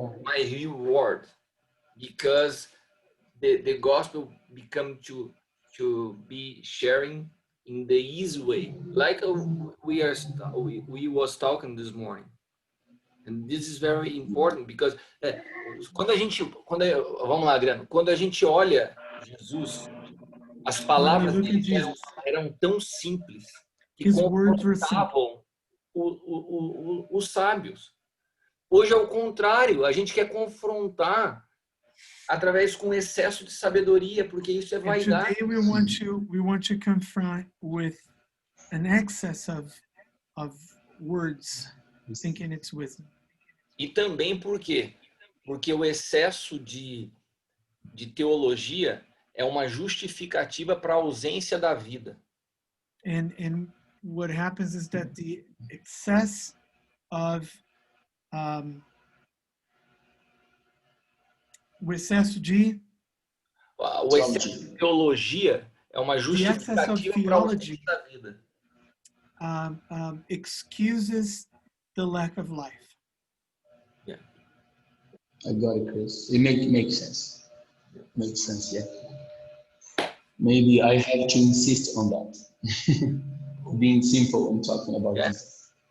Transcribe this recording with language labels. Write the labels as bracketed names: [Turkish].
[English] My reward, because the gospel become to be sharing in the easy way, like we was talking this morning, and this is very important because [Portuguese] vamos lá, Adriano, quando a gente olha Jesus, as palavras dele eram tão simples que confrontavam os sábios. Hoje é o contrário, a gente quer confrontar através com excesso de sabedoria, porque isso é vaidade. [English] Today we want to confront with an excess of words, thinking it's wisdom. [Portuguese] E também por quê? Porque o excesso de teologia é uma justificativa para a ausência da vida. [English] And what happens is that the excess of [Portuguese] o excesso de teologia é uma justificativa para a ausência da vida. [English] Excuses the lack of life. Yeah. I got it, Chris. It makes sense. Makes sense, yeah. Maybe I have to insist on that. Being simple and talking about this.